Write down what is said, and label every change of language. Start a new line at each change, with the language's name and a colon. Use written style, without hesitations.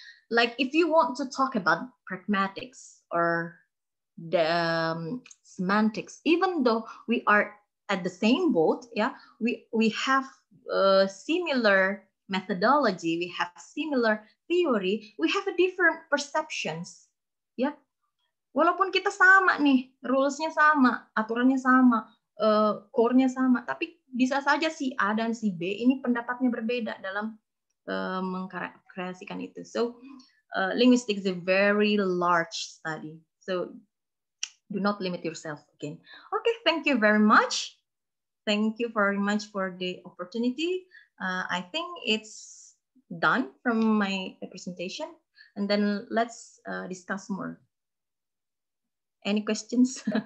English: Like if you want to talk about pragmatics or the semantics, even though we are at the same boat, yeah, we have similar methodology, we have similar theory, we have a different perceptions, yeah.
Indonesian: Walaupun kita sama nih, rules-nya sama, aturannya sama, core-nya sama, tapi bisa saja si A dan si B ini pendapatnya berbeda dalam mengkreasikan itu.
English: So, linguistics is a very large study. So, do not limit yourself again. Okay, thank you very much. Thank you very much for the opportunity. I think it's done from my presentation, and then let's discuss more. Any questions?